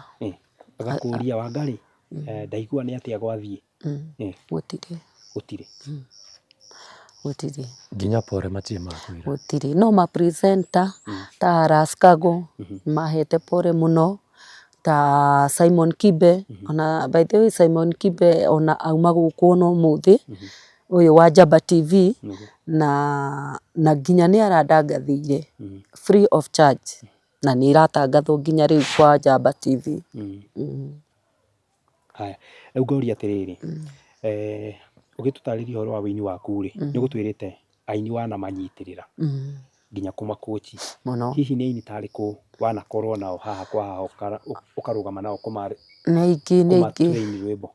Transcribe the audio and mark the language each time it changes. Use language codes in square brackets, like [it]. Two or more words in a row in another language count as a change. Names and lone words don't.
[ki] Agakũria Wangarĩ, ndaigua nĩ atĩa gwathiĩ? Gũtirĩ. Gũtirĩ. Nginya pore matirĩ makwĩra? Gũtirĩ. No ma presenter ta Raskago mahete pore mũno, ta Simon Kibe, ona [en] by the way [ki] Simon Kibe ona auma gũkũ ona ũmũthĩ, ũyũ wa Jamba TV, na nginya nĩarandangathĩire [en] free of charge, [ki] na nĩiratangathwo nginya rĩu kwa Jamba TV. Haya, rĩu ngoria atĩrĩrĩ, ũgĩtũtarĩria ũhoro wa wĩini waku rĩ, nĩũgũtwĩrĩte aini wanamanyitĩrĩra nginya kũmakochi. Hihi nĩ aini tarĩkũ wanakorwo nao haha kwa haha ũkarũgama nao kũmatrain rwĩmbo?